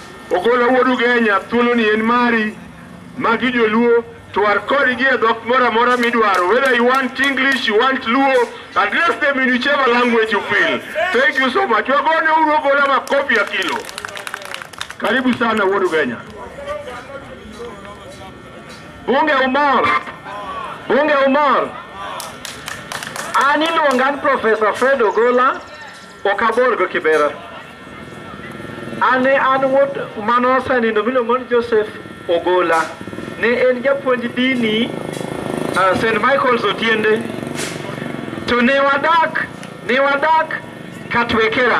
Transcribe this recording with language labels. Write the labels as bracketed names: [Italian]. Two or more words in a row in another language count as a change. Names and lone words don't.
[Luo (Kenya and Tanzania)] Ogola wuodu Kenya thuolo ni en mari magi joluo to [English] are calling here [Luo (Kenya and Tanzania)] dhok mora midwaro. [English] Whether you want English, you want Luo, address them in whichever language you feel. Thank you so much. [Luo (Kenya and Tanzania)] Wagone uru Ogola makofi ya kilo. [Swahili] Karibu sana wuodu Kenya. [Luo (Kenya and Tanzania)] Bunge Umar. Ani luongan Professor Fred Ogola okabor go Kibera. Ane an wuod manosa ni miluongo ni Joseph Ogola. Ne en japuonj dini St. Michael's Otiende. To ne wadak Katwekera.